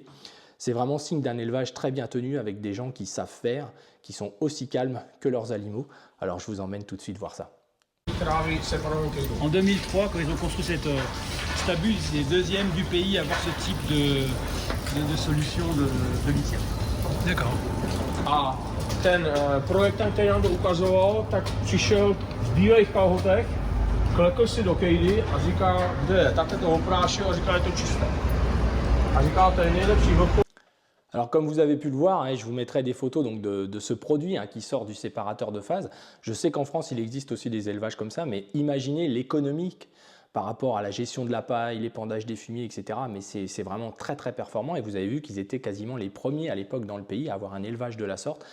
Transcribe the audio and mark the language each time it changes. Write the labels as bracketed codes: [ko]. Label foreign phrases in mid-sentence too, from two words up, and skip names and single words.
[fr] C'est vraiment signe d'un élevage très bien tenu avec des gens qui savent faire, qui sont aussi calmes que leurs animaux. Alors je vous emmène tout de suite voir ça. En 2003, quand ils ont construit cette stabule, c'est les deuxièmes du pays à avoir ce type de solution de litière. D'accord. [cs] A ten projektant, který nám to ukazoval, tak přišel v bílých kalhotech, klekl si do kejdy a říká, kde je, takhle to oprášil a říká, je to čisté. A říká, to je nejlepší vlhko. [fr] Alors comme vous avez pu le voir, je vous mettrai des photos donc, de ce produit qui sort du séparateur de phase. Je sais qu'en France, il existe aussi des élevages comme ça, mais imaginez l'économique par rapport à la gestion de la paille, l'épandage des fumiers, etc. Mais c'est vraiment très très performant et vous avez vu qu'ils étaient quasiment les premiers à l'époque dans le pays à avoir un élevage de la sorte.